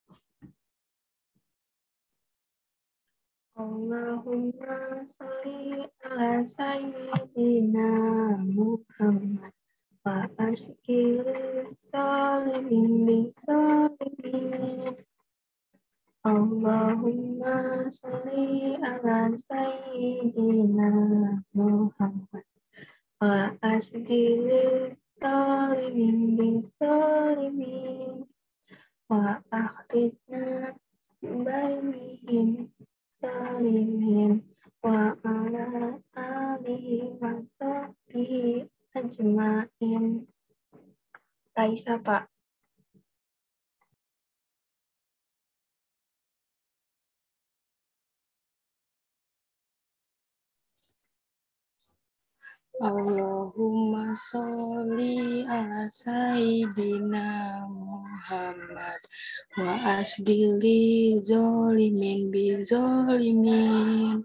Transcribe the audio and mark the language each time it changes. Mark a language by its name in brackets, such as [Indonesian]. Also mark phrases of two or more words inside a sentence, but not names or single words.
[Arabic] اللهم صل على سيدنا محمد واشغل الظالمين بالظالمين. اللهم صل على سيدنا محمد وأشغل الظالمين بالظالمين وأخرجنا من بينهم سالمين وعلى آله وصحبه أجمعين. [Indonesian] Raisa, Pak. [Arabic] اللهم صل على سيدنا محمد واشغل الظالمين بالظالمين.